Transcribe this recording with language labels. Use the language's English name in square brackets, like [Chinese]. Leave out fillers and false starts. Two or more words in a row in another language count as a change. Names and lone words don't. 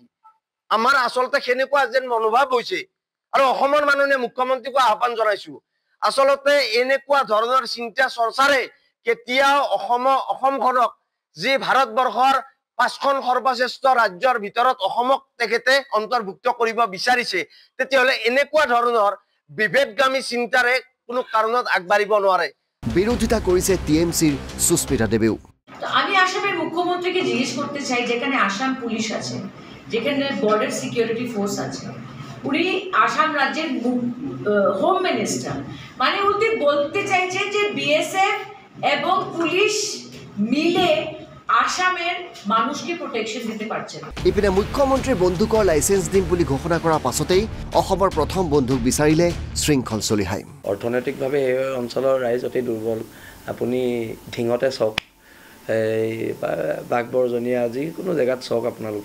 [Assamese] আমাৰ আচলতে সেনেকুৱা যেন মনোভাৱ হৈছে আৰু অসমৰ মাননীয় মুখ্যমন্ত্ৰীকো আহ্বান জনাইছো, আচলতে এনেকুৱা ধৰণৰ চিন্তা চৰ্চাৰে কেতিয়াও অসমখনক যি ভাৰতবৰ্ষৰ 5খন সৰ্বশ্ৰেষ্ঠ ৰাজ্যৰ ভিতৰত অসমক তেখেতে অন্তৰ্ভুক্ত কৰিব বিচাৰিছে, তেতিয়াহ'লে এনেকুৱা ধৰণৰ বিভেদগামী চিন্তাৰে কোনো কাৰণত আগবাঢ়িব নোৱাৰে। বিৰোধিতা কৰিছে টিএমসিৰ সুস্মিতা দেবেও। [Bangla] আমি আসামের মুখ্যমন্ত্রীকে জিজ্ঞেস করতে চাই, যেখানে আসাম পুলিশ আছে, যেখানে বর্ডার সিকিউরিটি ফোর্স আছে, উনি আসাম রাজ্যের [English] home minister, [Bangla] মানে উনি বলতে চাইছেন যে বিএসএফ এবং পুলিশ মিলে আসামের মানুষকে প্রোটেকশন দিতে পারছেন। [Assamese] ইপিনে মুখ্যমন্ত্ৰীৰ বন্দুকৰ লাইসেন্স দিম বুলি ঘোষণা কৰাৰ পাছতেই অসমৰ প্ৰথম বন্দুক বিচাৰিলে শৃংখল চলিহাই। অৰ্থনৈতিকভাৱে এই অঞ্চলৰ ৰাইজ অতি দুৰ্বল। আপুনি ঢিঙতে চাওক, এই বাঘবৰজনীয়া যিকোনো জেগাত চাওক আপোনালোকে।